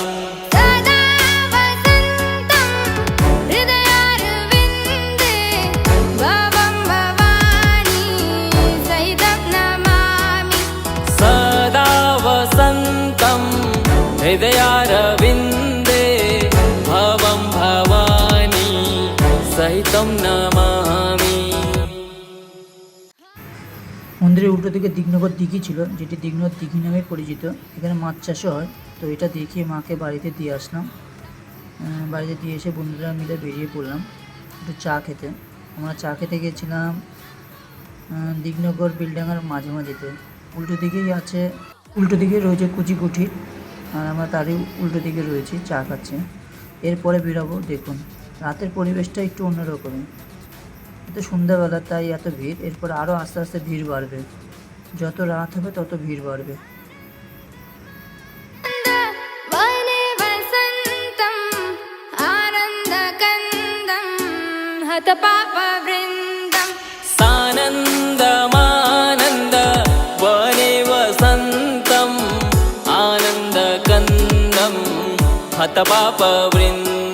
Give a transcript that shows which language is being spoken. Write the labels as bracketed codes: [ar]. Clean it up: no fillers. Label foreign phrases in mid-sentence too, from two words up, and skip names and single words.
[sa] सदा वसन्तं हृदयारविन्दे भवं भवानी सहितं नमामि। सदा वसन्तं हृदयारविन्दे भवं भवानी सहितं नमामि। [bn] মন্দিরের উল্টো দিকে দিগনগর দিঘি ছিল, যেটি দিগনগর দিঘি নামে পরিচিত। এখানে মাছ চাষও হয়। তো এটা দেখিয়ে মাকে বাড়িতে দিয়ে আসলাম। বাড়িতে দিয়ে এসে বন্ধুরা মিলে বেরিয়ে পড়লাম একটু চা খেতে। আমরা চা খেতে গিয়েছিলাম দিগনগর বিলডাঙ্গার মাঝামাঝিতে। উল্টো দিকেই আছে, উল্টো দিকে রয়েছে কুচি কুঠির, আর আমরা তারই উল্টো দিকে রয়েছি চা খাচ্ছি। এরপরে বেরোবো। দেখুন রাতের পরিবেশটা একটু অন্যরকম, এত সন্ধ্যাবেলা তাই এত ভিড়। এরপর আরও আস্তে আস্তে ভিড় বাড়বে, যত রাত হবে তত ভিড় বাড়বে। [sa] वने वसन्तम् आनन्दकन्दं हतपापवृन्दं सानन्दमानन्द वने वसन्तम् आनन्दकन्दं हतपापवृन्द